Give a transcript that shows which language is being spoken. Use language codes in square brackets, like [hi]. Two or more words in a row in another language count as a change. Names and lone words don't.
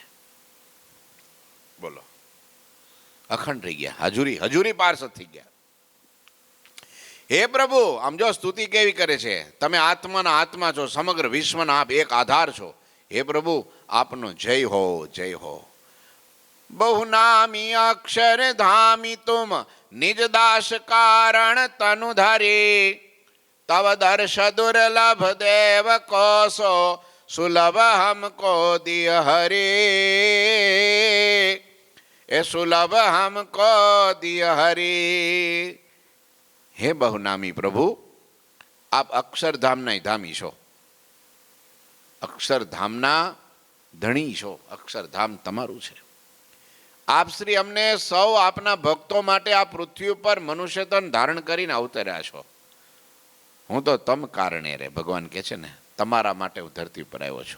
[gu] બોલો, અખંડ થઈ ગયા, હજુરી પાર્ષદ થઈ ગયા. હે પ્રભુ, આમ જો સ્તુતિ કેવી કરે છે, તમે આત્માના આત્મા છો, સમગ્ર વિશ્વના આપ એક આધાર છો. હે પ્રભુ, આપનો જય હો, જય હો. [hi] बहुनामी अक्षरधामी तुम निज दास कारण तनु धरे तव दर्श दुर्लभ देव कोसो सुलभ हमको दिय हरे ए सुलभ हमको दिय हरे। [gu] હે બહુનામી પ્રભુ, આપ अक्षरधामના ધામી છો, અક્ષરધામના ધણી છો, અક્ષરધામ તમારું છે। આપ શ્રી અમને સૌ આપના ભક્તો માટે આ પૃથ્વી ઉપર મનુષ્ય તન ધારણ કરીને અવતર્યા છો। હું તો તમ કારણે રે, ભગવાન કહે છે ને, તમારા માટે હું ધરતી પર આવ્યો છું।